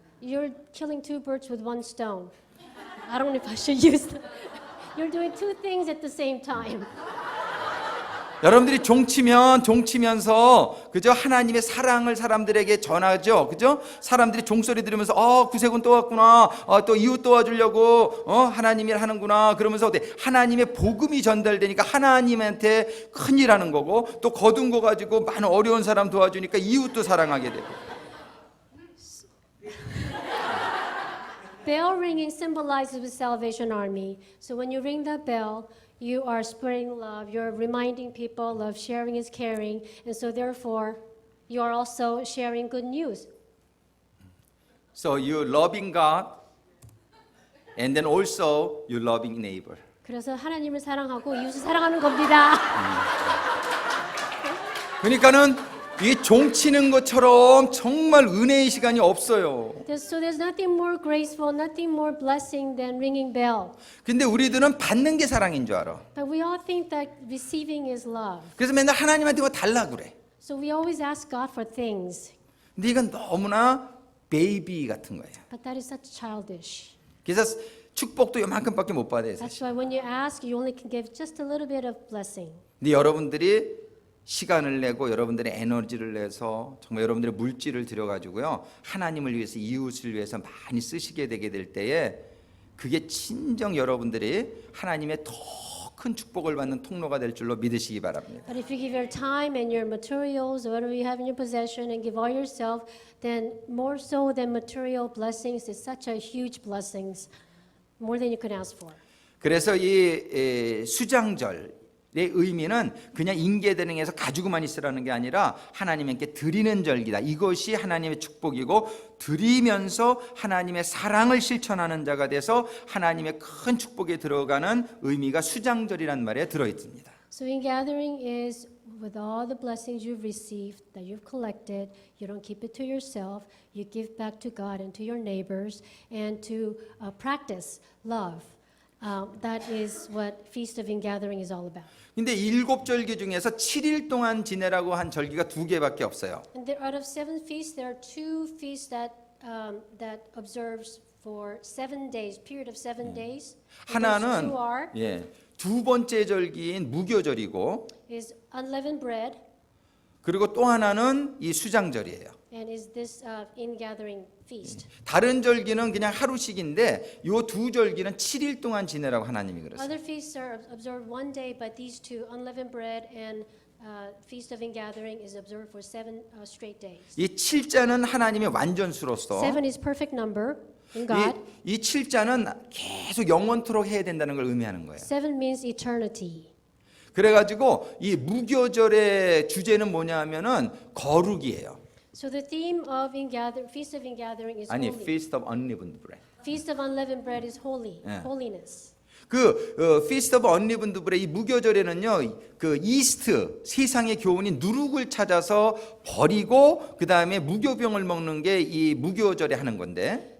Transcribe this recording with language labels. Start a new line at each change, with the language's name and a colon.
English: You're killing two birds with one stone. I don't know if I should use that. You're doing two things at the same time.
Korean: 여러분들이 종치면서 그죠? 하나님의 사랑을 사람들에게 전하죠. 그죠? 사람들이 종소리 들으면서 구세군 또 왔구나. 또 이웃 도와주려고 하나님이 하는구나. 그러면서 하나님의 복음이 전달되니까 하나님한테 큰일 하는 거고 또 거둔 거 가지고 많은 어려운 사람 도와주니까 이웃도 사랑하게 되고.
English: Bell ringing symbolizes the Salvation Army. So when you ring that bell, you are spreading love. You're reminding people of sharing is caring. And so therefore, you are also sharing good news. So you loving God and then also you loving neighbor.
Korean: 그래서 하나님을 사랑하고 이웃을 사랑하는 겁니다. 그러니까는 이 종치는 것처럼 정말 은혜의 시간이 없어요.
English: So there's nothing more graceful, nothing more blessing than ringing bell.
Korean: 근데 우리들은 받는 게 사랑인 줄 알아.
English: But we all think that receiving is love.
Korean: 그래서 맨날 하나님한테 뭐 달라 그래.
English: So we always ask God for things.
Korean: 근데 이건 너무나 베이비 같은 거예요.
English: But that is such childish.
Korean: 그래서 축복도 요만큼밖에 못 받아요.
English: That's
Korean: 사실.
English: why when you ask, you only can give just a little bit of blessing.
Korean: 근데 여러분들이 시간을 내고 여러분들의 에너지를 내서 정말 여러분들의 물질을 들여가지고요 하나님을 위해서 이웃을 위해서 많이 쓰시게 되게 될 때에 그게 진정 여러분들이 하나님의 더 큰 축복을 받는 통로가 될 줄로 믿으시기 바랍니다.
English: But if you give your time and your materials, whatever you have in your possession, and give all yourself, then more so than material blessings is such a huge blessings, more than you could ask for.
Korean: 그래서 이 수장절 의미는 그냥 인계대능에서 가지고만 있으라는 게 아니라 하나님께 드리는 절기다. 이것이 하나님의 축복이고 드리면서 하나님의 사랑을 실천하는 자가 돼서 하나님의 큰 축복에 들어가는 의미가 수장절이라는 말에 들어있습니다.
English: So ingathering is with all the blessings you've received, that you've collected, you don't keep it to yourself, you give back to God and to your neighbors, and to practice love. That is what Feast of Ingathering is all about.
Korean: 근데 7절기 중에서 7일 동안 지내라고 한 절기가 2개밖에 없어요.
English: And there, out of 7 feasts, there are 2 feasts that observes for 7 days, period of 7 days. And those
Korean: 하나는
English: 2 are
Korean: 두 번째 절기인 무교절이고
English: is unleavened bread
Korean: 그리고 또 하나는 이 수장절이에요.
English: and is this ingathering feast.
Korean: 다른 절기는 그냥 하루씩인데 이 두 절기는 7일 동안 지내라고 하나님이 그랬어요.
English: Other feasts are observed one day, but these 2, unleavened bread and Feast of Ingathering, is observed for 7 straight days.
Korean: 이 7자는 하나님의 완전수로서
English: 7 is perfect number in God.
Korean: 이 7자는 계속 영원토록 해야 된다는 걸 의미하는 거예요.
English: 7 means eternity.
Korean: 그래가지고 이 무교절의 주제는 뭐냐면은 거룩이에요.
English: So the theme of Feast of Ingathering is
Korean: 아니,
English: holy. Feast of Unleavened Bread. Feast of Unleavened Bread is holy,
Korean: 예.
English: holiness. Feast of Unleavened Bread
Korean: 이 무교절에는요, 그 이스트 세상의 교훈인 누룩을 찾아서 버리고 그 다음에 무교병을 먹는 게 이 무교절에 하는 건데.